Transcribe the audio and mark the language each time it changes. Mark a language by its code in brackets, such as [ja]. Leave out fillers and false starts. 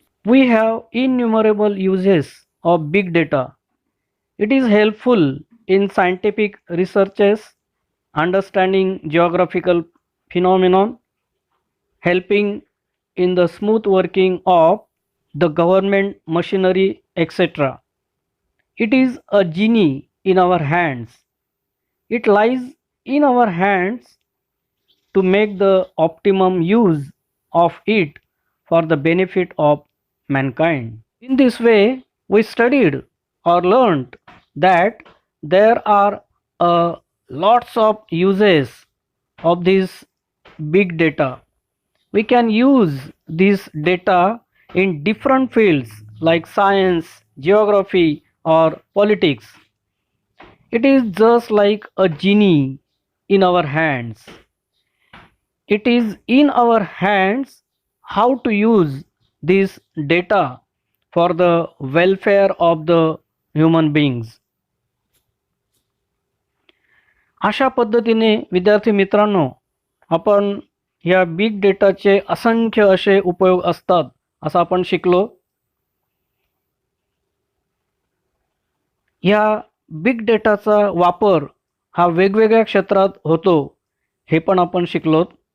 [en] We have innumerable uses of big data. It is helpful in scientific researches, understanding geographical phenomenon, helping in the smooth working of the government machinery, etc. It is a genie in our hands. It lies in our hands to make the optimum use of it for the benefit of mankind. In this way, we studied or learned that there are lots of uses of this big data. We can use this data in different fields like science, geography, or politics. It is just like a genie in our hands. It is in our hands how to use this data for the welfare of the human beings. [mr] अशा पद्धतीने विद्यार्थी मित्रांनो, आपण या big डेटाचे असंख्य असे उपयोग असतात असं आपण शिकलो. या बिग डेटाचा वापर हा वेगवेगळ्या क्षेत्रात होतो हे पण आपण शिकलोत.